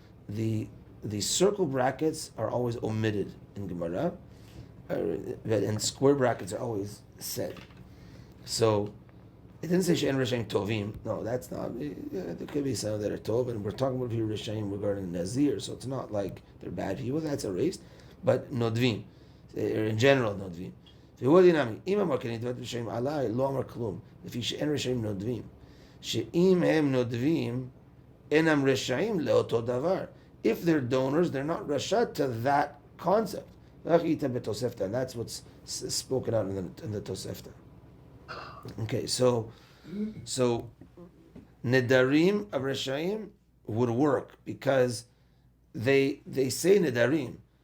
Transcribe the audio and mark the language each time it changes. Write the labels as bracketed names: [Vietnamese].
[English] The circle brackets are always omitted in Gemara, and square brackets are always said. So it didn't say she'en reshaim tovim. No, that's not. There could be some that are tov, and we're talking about here reshaim regarding Nazir. So it's not like they're bad people. That's erased, but nodvim, in general nodvim. [Hebrew] והוא דינמי, אם אמר כן נדבת רשעים עליי, לא אמר כלום, לפי שאין רשעים נודבים. שאם הם נודבים, אינם רשעים לאותו דבר. [English] If they're donors, they're not rasha to that concept. And that's what's spoken out in the Tosefta. Okay, so Nedarim of Reshaim would work because they say Nedarim.